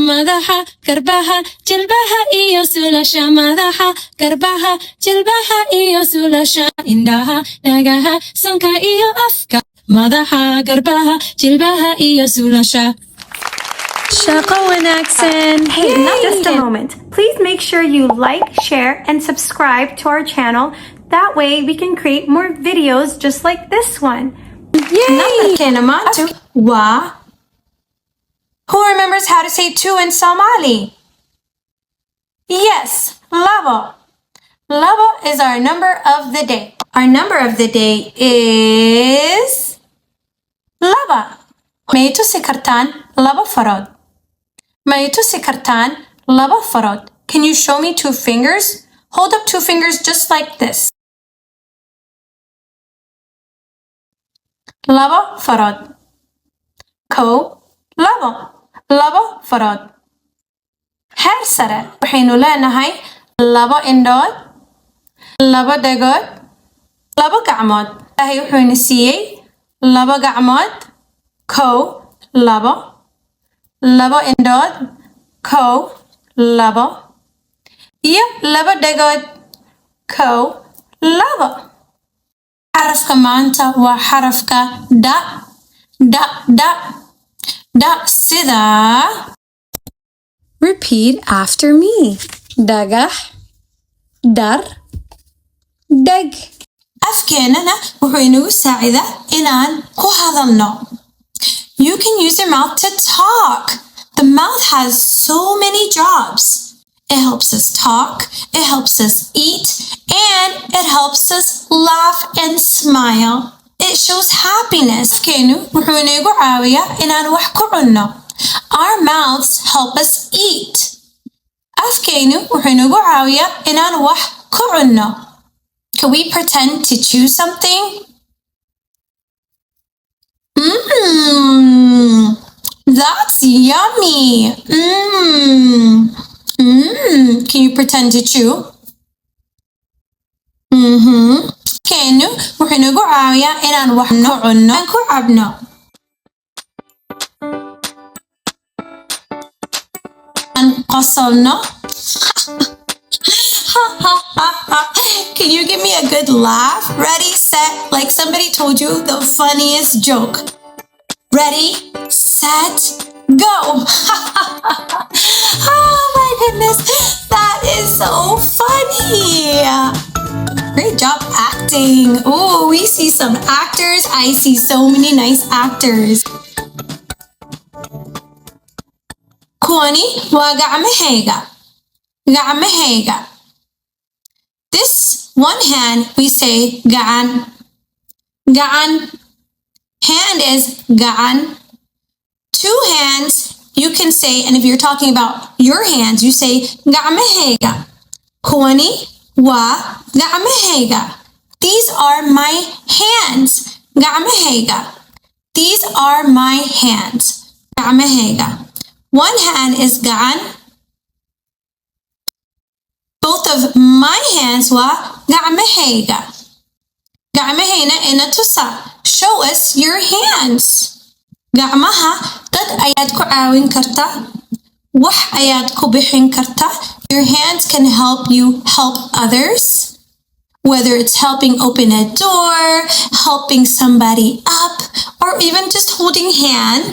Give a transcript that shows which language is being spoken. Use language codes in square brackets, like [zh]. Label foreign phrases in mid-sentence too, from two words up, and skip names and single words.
[so] Madaxa, Qeybaha, Jilbaha iyo suulasha. Madaxa, Qeybaha, Jilbaha iyo suulasha. Indhaha, Dhegaha, sanka iyo afka. Madaxa, Qeybaha, Jilbaha iyo suulasha. Shaqo wanaagsan. [en] Hey, not just a moment. Please make sure you like, share, and subscribe to our channel. That way we can create more videos just like this one. Yay! Wa. Who remembers how to say two in Somali? Yes, labo. Labo is our number of the day. Our number of the day is laba. [so] May tusi kartaan laba farod. May tusi kartaan laba farod. [en] Can you show me two fingers? Hold up two fingers just like this. [so] Laba farod. Ko labo. Laba farod. Heesta. Waxaynu leenahay laba indhood, laba dhagood, laba gacmood. Ilaahay wuxuu ina siiyey laba gacmood, kow, labo, laba indhood, kow, labo, iyo laba dhagood, kow, labo. Xarafka maanta waa xarafka da, da, da, da sida. [en] Repeat after me. [so] Dhagah, dar, dhag. Afkeenana wuxuu inagu saacidaa inaan ku hadalno. [en] You can use your mouth to talk. The mouth has so many jobs. It helps us talk, it helps us eat, and it helps us laugh and smile. It shows happiness. [so] Afkeenu wuxuu inagu caawiyaa inaan wax ku cunno. [en] Our mouths help us eat. [so] Afkeenu wuxuu inagu caawiyaa inaan wax ku cunno. [en] Can we pretend to chew something? That's yummy. Can you pretend to chew? [so] Keenu wuxuu inagu caawiyaa inaan wax ku cunno aan ku cabno. Aan qosolno. [en] Can you give me a good laugh? Ready, set, like somebody told you the funniest joke. Ready, set, go. Oh my goodness, that is so funny. Great job acting. Oh, we see some actors. I see so many nice actors. [so] Kuwani waa gacmahayga. Gacmahayga. [en] This one hand we say gacan. Gacan. Hand is gacan. Two hands you can say, and if you're talking about your hands, you say gacmahayga. [so] Kuwani waa gacmahayga. [en] These are my hands. Gacmahayga. These are my hands. Gacmahayga. One hand is gacan. Both of my hands [so] waa gacmahayga. Gacmahayna ina tusa. [en] Show us your hands. [so] Gacmaha dad ayaad ku caawin kartaa. Wax ayaad ku bixin kartaa. [en] Your hands can help you help others. Whether it's helping open a door, helping somebody up, or even just holding hands.